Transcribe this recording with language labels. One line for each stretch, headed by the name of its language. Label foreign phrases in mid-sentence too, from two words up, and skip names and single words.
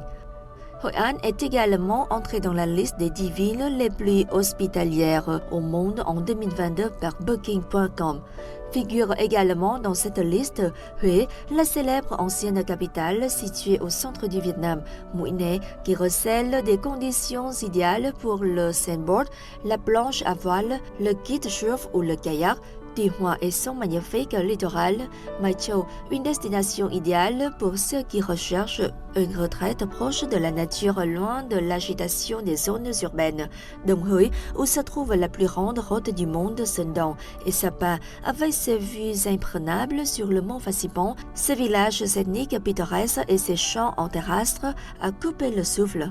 French: Hội An est également entrée dans la liste des 10 villes les plus hospitalières au monde en 2022 par Booking.com. Figure également dans cette liste Huế, la célèbre ancienne capitale située au centre du Vietnam, Mũi Né, qui recèle des conditions idéales pour le sandboard, la planche à voile, le kitesurf ou le kayak. Tuy Hoa et son magnifique littoral, Mai Châu, une destination idéale pour ceux qui recherchent une retraite proche de la nature loin de l'agitation des zones urbaines. Đồng Hới, où se trouve la plus grande route du monde, Sơn Đông, et Sapa, avec ses vues imprenables sur le mont Phasimon, ses villages ethniques pittoresques et ses champs en terrastre, à couper le souffle.